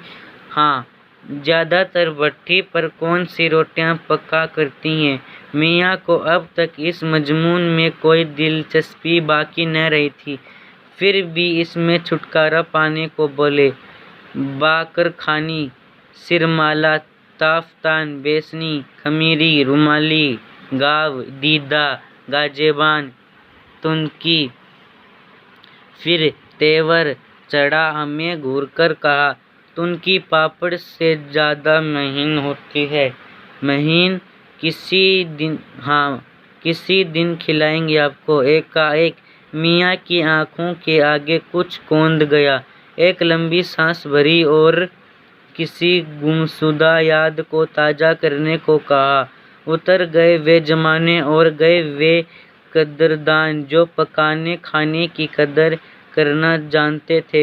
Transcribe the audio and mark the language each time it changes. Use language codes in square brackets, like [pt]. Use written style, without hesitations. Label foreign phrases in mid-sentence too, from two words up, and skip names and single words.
[ur] ہاں، زیادہ تر بھٹی پر کون سی روٹیاں پکا کرتی ہیں؟ میاں کو اب تک اس مضمون میں کوئی دلچسپی باقی نہ رہی تھی، پھر بھی اس میں چھٹکارا پانے کو بولے، باقر خانی، سرمالہ، تافتان، بیسنی، خمیری، رومالی، گاو، دیدہ، گاجیبان، تنکی۔ پھر تیور چڑھا، ہمیں گھور کر کہا، تنکی پاپڑ سے زیادہ مہین ہوتی ہے۔ مہین؟ ہاں، کسی دن کھلائیں گے آپ کو۔ ایک میاں کی آنکھوں کے آگے کچھ کوند گیا، ایک لمبی سانس بھری اور کسی گمشدہ یاد کو تازہ کرنے کو کہا، اتر گئے وہ زمانے اور گئے وہ قدردان جو پکانے کھانے کی قدر کرنا جانتے تھے۔